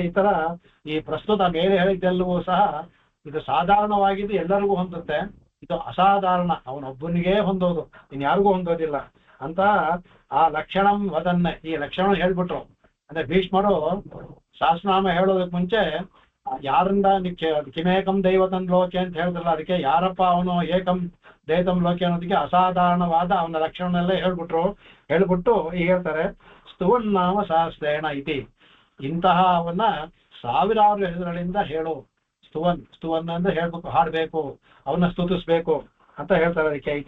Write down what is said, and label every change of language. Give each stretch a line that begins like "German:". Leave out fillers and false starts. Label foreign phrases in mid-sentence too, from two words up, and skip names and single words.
Kannada: ಈ ತರ ಈ ಪ್ರಸ್ತುತ ಮೇಲೆ ಹೇಳಿದ್ದೆಲ್ಲವೂ ಸಹ ಇದು ಸಾಧಾರಣವಾಗಿದ್ದು ಎಲ್ಲರಿಗೂ ಹೊಂದುತ್ತೆ, ಇದು ಅಸಾಧಾರಣ, ಅವನೊಬ್ಬನಿಗೆ ಹೊಂದೋದು, ಇನ್ಯಾರಿಗೂ ಹೊಂದೋದಿಲ್ಲ ಅಂತ ಆ
Sanskrit: ಲಕ್ಷಣಂ ವದನ್ನೇ,
Kannada: ಈ ಲಕ್ಷಣ ಹೇಳ್ಬಿಟ್ರು. ಅಂದ್ರೆ ಭೀಷ್ಮರು ಸಹಸ್ರನಾಮ ಹೇಳೋದಕ್ಕೆ ಮುಂಚೆ ಯಾರಿಂದ
Sanskrit: ಕಿಮೇಕಂ ದೈವತಂ ಲೋಕೆ
Kannada: ಅಂತ ಹೇಳಿದ್ರಲ್ಲ, ಅದಕ್ಕೆ ಯಾರಪ್ಪ ಅವನು
Sanskrit: ಏಕಂ ದೈವತಂ ಲೋಕೆ
Kannada: ಅನ್ನೋದಕ್ಕೆ ಅಸಾಧಾರಣವಾದ ಅವನ ಲಕ್ಷಣನೆಲ್ಲ ಹೇಳ್ಬಿಟ್ಟು ಈಗ ಹೇಳ್ತಾರೆ
Sanskrit: ಸ್ತುವನ್ನಾಮ ಸಹಸ್ರೇಣ ಇತಿ,
Kannada: ಇಂತಹ ಅವನ್ನ ಸಾವಿರಾರು ಹೆಸರುಗಳಿಂದ ಹೇಳು. ಸ್ತುವನ್ ಅಂದ್ರೆ ಹೇಳ್ಬೇಕು, ಹಾಡ್ಬೇಕು, ಅವನ್ನ ಸ್ತುತಿಸ್ಬೇಕು ಅಂತ ಹೇಳ್ತಾರೆ ಅದಕ್ಕೆ.